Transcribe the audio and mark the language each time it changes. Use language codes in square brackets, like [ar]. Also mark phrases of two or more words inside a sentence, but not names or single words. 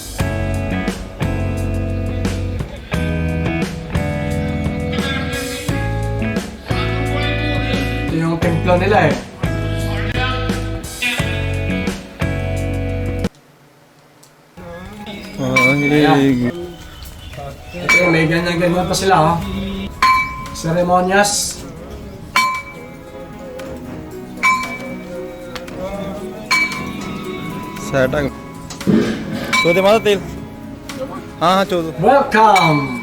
[tl] Ito yung templo nila eh. Ito yung may ganyan-ganyan pa sila oh. Seremonyas. [hi] चौदह माता तेल हाँ हाँ 14 [tl] Welcome!